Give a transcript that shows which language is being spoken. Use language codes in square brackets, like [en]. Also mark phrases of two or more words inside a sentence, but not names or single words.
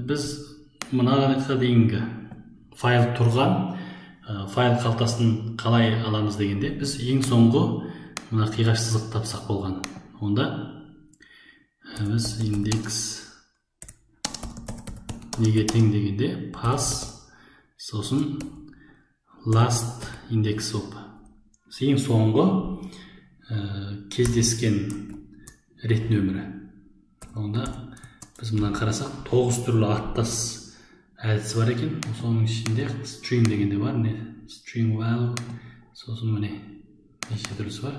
[kk] Біз мынаға дейінгі файл тұрған файл қалтасын қалай аламыз дегенде, біз ең соңғы мына қиғаш сызық тапсақ болған. Онда біз индекс неге тең дегенде pass, сосын [en] last index of. [kk] Ең соңғы кездескен рет нөмірі. Онда біз мұнан қарасақ 9 түрлі аттас әдісі бар екен. Соның ішінде string дегенде бар, [en] string value, [kk] сосын міне неше түрлісі бар.